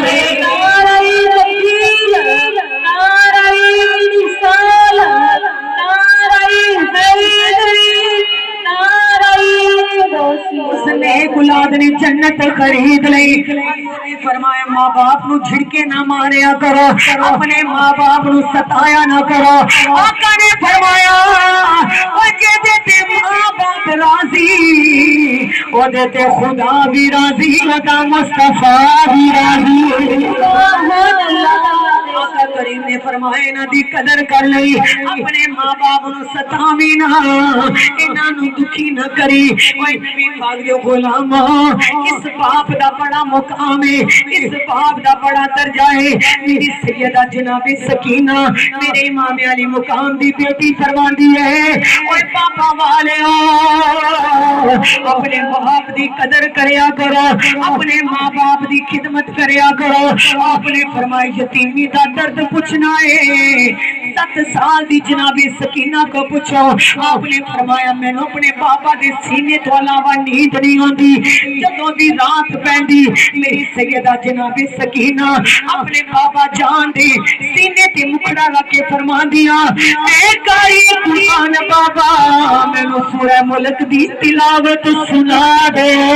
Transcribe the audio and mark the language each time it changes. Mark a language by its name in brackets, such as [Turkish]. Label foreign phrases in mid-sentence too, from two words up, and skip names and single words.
[Punjabi] نعرہ تکبیر, نعرہ رسالت, نعرہ حیدری, نعرہ اس نیک اولاد نے جنت خرید لئی. فرمایا ماں باپ نو جھڑکے نہ ماریا کرو, اپنے ماں باپ نو ستایا نہ کرو. آقا نے فرمایا او جے تے ماں باپ راضی او تے خدا بھی راضی, خدا مصطفیٰ بھی راضی. [Arabic] سبحان اللہ. [Punjabi] آقا کریم نے فرمایا انہاں دی قدر کر لئی, اپنے ماں باپ نو ستاویں نہ, انہاں نو دکھی نہ کری. اوے نبی پاک دے غلام اس باپ دا بڑا مقام ہے, اس باپ دا بڑا درجہ ہے. میری سیدہ جناب سکینہ میرے امام علی مقام دی بیٹی فرماندی ہے اوے پاپا والےو اپنے باپ دی قدر کریا کرو, اپنے ماں باپ دی خدمت کریا کرو. آپ نے فرمایا یتیمی دا درد پوچھنا ہے 7 سال دی جنابے سکینہ کو پوچھو، آپنے فرمایا مینوں اپنے بابا دے سینے تو علاوہ نیند نہیں آتی. جدوں دی رات پیندی میری سیدہ جنابے سکینہ اپنے بابا جان دے سینے تے مکھڑا رکھ کے فرماندیاں، اے قاری قرآن بابا مینوں سورہ ملک دی تلاوت سنا دے.